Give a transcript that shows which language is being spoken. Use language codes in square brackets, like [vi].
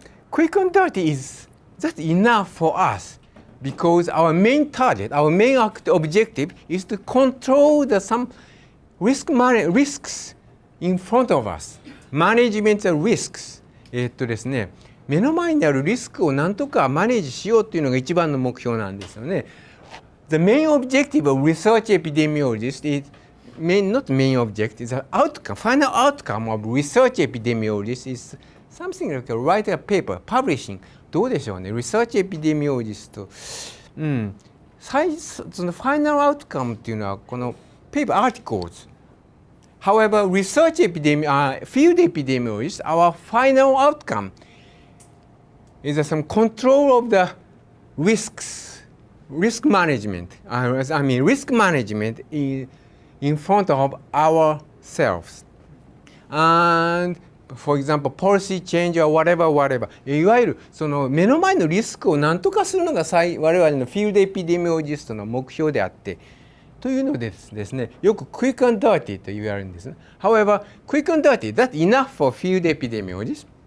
[en] Quick and dirty that's enough for us because our main target, our main objective is to control some risks in front of us. Management risks. [ja] ですね、目の前にあるリスクをなんとかマネージしようというのが一番の目標なんですよね。 [en] The main objective of research epidemiologists is not main objective, the outcome, final outcome of research epidemiologists is something like write a paper, publishing. [ja] どうでしょうね、リサーチエピデミオロジスト。そのファイナルアウトカムっていうのはこのペーパー、アーティクルズ。 [en] However, field epidemiologists, our final outcome is some control of the risk management. Risk management in front of ourselves. And for example, policy change or whatever. [ja] いわゆるその目の前のリスクを何とかするのが我々のフィールドエピデミオロジストの目標であって、というのですね、よく [en] quick and dirty [ja] と言われるんですね。 [en] However, quick and dirty, that's enough for field epidemiologists.